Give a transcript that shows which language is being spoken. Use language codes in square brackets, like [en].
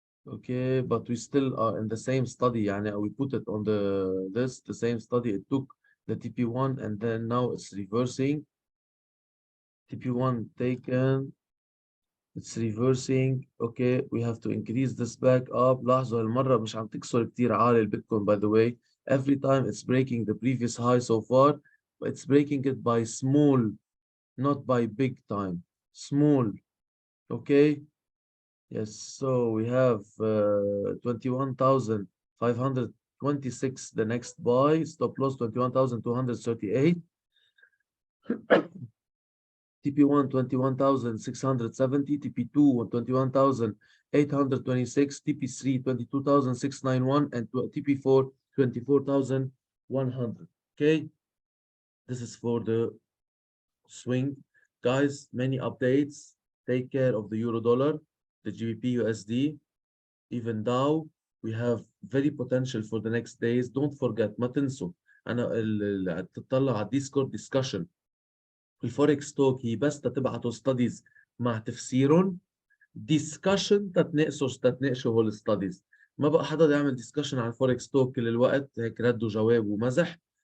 [en] Okay, but we still are in the same study. يعني we put it on the same study. It took the TP1 and then now it's reversing. TP1 taken. It's reversing. Okay, we have to increase this back up. [ar] لاحظوا هالمرة مش عم تكسر كتير عالي البيتكوين, [en] by the way. Every time it's breaking the previous high so far, but it's breaking it by small, not by big time. Small. Okay. Yes, so we have 21,526 the next buy, stop loss 21,238. TP1 21,670, TP2 21,826, TP3 22,691, and TP4 24,100. Okay, this is for the swing. Guys, many updates. Take care of the euro dollar, the GBP USD, even Dow. We have very potential for the next days. Don't forget, [ar] ما تنسوا أنا تطلع على Discord discussion. الفوركس توك هي بس تبعتوا ستاديز مع تفسيرهم، discussion تتناقشوا هول الستاديز. ما بقى حدا يعمل discussion على الفوركس توك كل الوقت هيك رد وجواب ومزح.